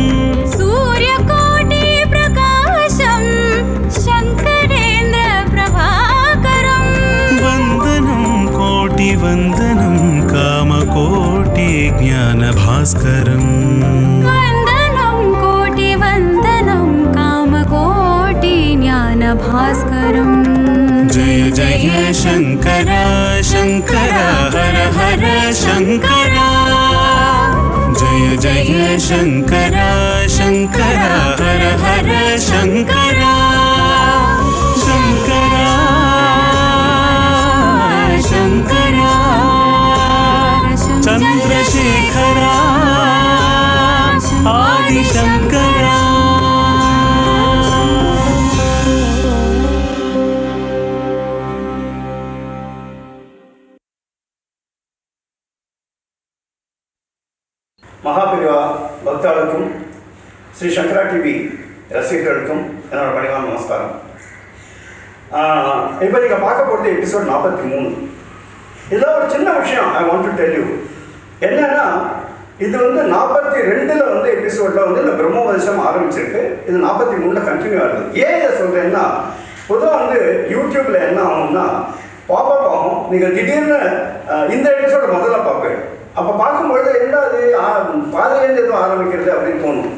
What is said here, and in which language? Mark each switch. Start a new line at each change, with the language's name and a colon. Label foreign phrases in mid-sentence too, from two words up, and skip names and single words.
Sanskrit: सूर्यकोटिप्रकाशं शङ्करेन्द्र प्रभाकरं वन्दनं कोटिवन्दनं कामकोटिज्ञानभास्करम् वन्दनं कोटिवन्दनं कामकोटिज्ञानभास्करम् जय जय शंकर शंकर हर हर शंकर जय शङ्कर शङ्कर हर हर शङ्कर शङ्कर शङ्कर चन्द्रशेखर आदिशङ्कर
Tamil: மகாபிரிவா பக்தர்களுக்கும் ஸ்ரீ சங்கரா டிவி ரசிகர்களுக்கும் என்னோட பணிவான நமஸ்காரம். இப்போ நீங்கள் பார்க்க போகிறது எபிசோட் 43. இதில் ஒரு சின்ன விஷயம்
English: I want to tell you.
Tamil: என்னன்னா இது 42ல் எபிசோடில் இந்த பிரம்மோபதேசம் ஆரம்பிச்சிருக்கு. இது 43ல் கண்டினியூ ஆகுது. ஏன் இதை சொல்கிறேன்னா, பொதுவாக யூடியூப்பில் என்ன ஆகும்னா பாப்பப் ஆகும். நீங்கள் திடீர்னு இந்த எபிசோட முதல்ல பார்ப்பேன். அப்போ பார்க்கும்பொழுது என்ன அது பாதிலேருந்து எதுவும் ஆரம்பிக்கிறது அப்படின்னு தோணும்.